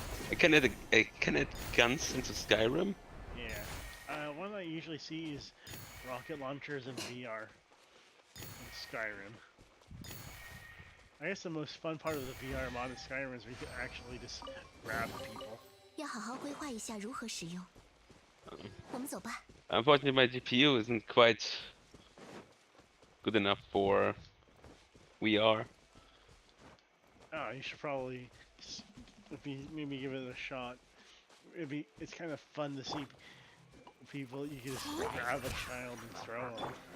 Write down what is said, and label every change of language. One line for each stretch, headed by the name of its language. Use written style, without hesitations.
English: I can add guns into Skyrim. Yeah. One I usually see is rocket launchers in VR in Skyrim. I guess the most fun part of the VR mod in Skyrim is where you can actually just grab people.
Chinese: 要好好规划一下如何使用。我们走吧。
English: Unfortunately, my GPU isn't quite good enough for VR. Oh, you should probably maybe give it a shot. It's kind of fun to see people. You can just grab a child and throw them.